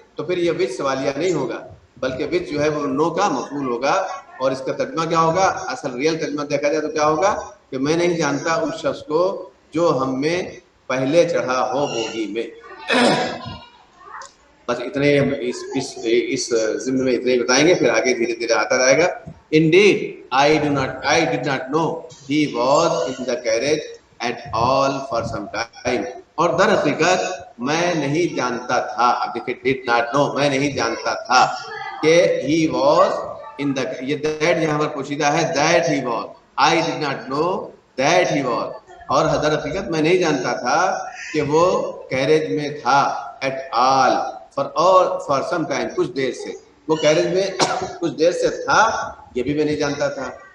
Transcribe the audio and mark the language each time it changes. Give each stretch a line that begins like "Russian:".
Urdu: تو پھر یہ وچ سوالیہ نہیں ہوگا، بلکہ وچ جو ہے وہ نو کا مفعول ہوگا، اور اس کا ترجمہ کیا ہوگا؟ اصل ریئل ترجمہ دیکھا جائے تو کیا ہوگا کہ میں نہیں جانتا اس شخص کو جو ہم میں پہلے چڑھا ہو بوگی میں. بس اتنے اس ضمن میں اتنے بتائیں گے، پھر آگے دھیرے دھیرے آتا رہے گا.
English: Indeed, I did not know he was in the carriage at all for some time.
Urdu: اور در حقیقت میں نہیں جانتا تھا، اب دیکھیں
English: did not know،
Urdu: میں نہیں جانتا تھا کہ
English: he was in the،
Urdu: یہ that یہاں پر پوشیدہ ہے،
English: that he was. I did not know that he was،
Urdu: اور در حقیقت میں نہیں جانتا تھا کہ وہ کیریج میں تھا
English: at all for some time،
Urdu: کچھ دیر سے وہ کیریج میں کچھ دیر سے تھا، یہ بھی میں نہیں جانتا تھا.